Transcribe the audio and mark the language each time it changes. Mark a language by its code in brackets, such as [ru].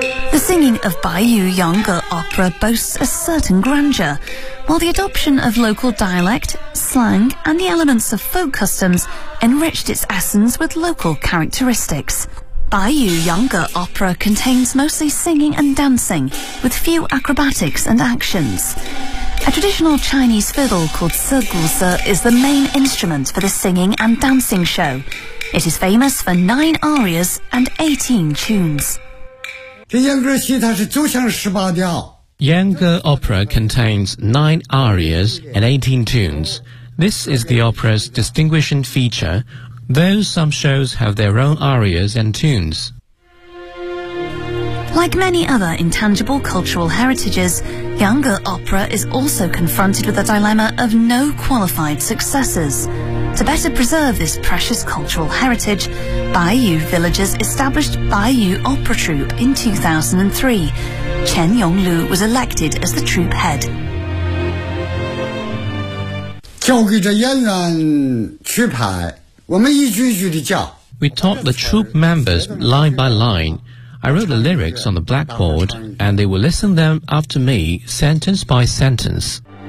[en] The singing of Bai Yu Yanger Opera boasts a certain grandeur, while the adoption of local dialect, slang, and the elements of folk customs enriched its essence with local characteristics. Bai Yu Yanger Opera contains mostly singing and dancing, with few acrobatics and actions. A traditional Chinese fiddle called Siguzi is the main instrument for the singing and dancing show. It is famous for 9 arias and 18 tunes. [zh] 这阉割戏它是九腔十八调。 [en] Yanger Opera contains 9 arias and 18 tunes. This is the opera's distinguishing feature, though some shows have their own arias and tunes. Like many other intangible cultural heritages, Yanger Opera is also confronted with a dilemma of no qualified successors. To better preserve this precious cultural heritage, Bai Yu Villagers established Bai Yu Opera Troupe in 2003. Chen Yonglu was elected as the troupe head. [zh] 交给这演员去排，我们一句一句的叫。 [en] We taught the troupe members line by line. I wrote the lyrics on the blackboard, and they will listen them after me, sentence by sentence.